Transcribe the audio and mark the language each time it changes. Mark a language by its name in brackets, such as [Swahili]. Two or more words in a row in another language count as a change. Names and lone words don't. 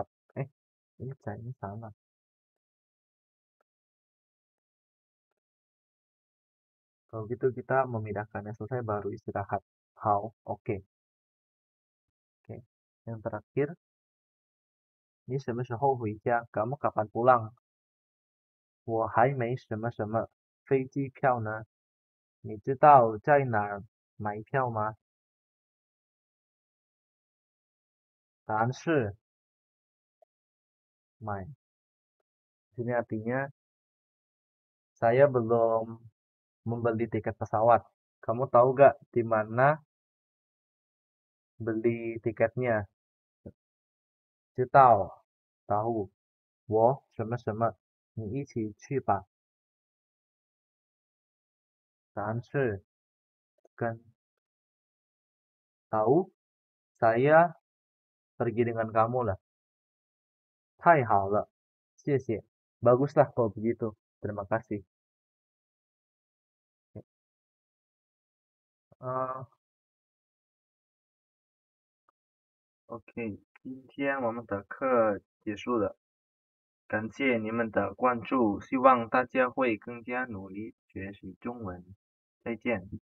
[Indonesian] Ini caranya sama. Kalau gitu kita memindahkannya selesai baru istirahat. How? Oke. Oke. Yang terakhir, ini [Chinese] 什么时候回家? [Indonesian] Kamu kapan pulang? [Chinese] 我还没什么什么飞机票呢。你知道在哪儿买票吗？答案是买。 [Indonesian] Ini artinya saya belum membeli tiket pesawat. Kamu tahu gak di mana beli tiketnya? [Chinese] 知道，tahu. 我什么什么，你一起去吧。答案是跟 tahu. [Indonesian] Saya pergi dengan kamu lah. [Chinese] 太好了，谢谢。 [Indonesian] Baguslah kalau begitu. Terima kasih. [Chinese] OK，今天我们的课结束了，感谢你们的关注，希望大家会更加努力学习中文。再见。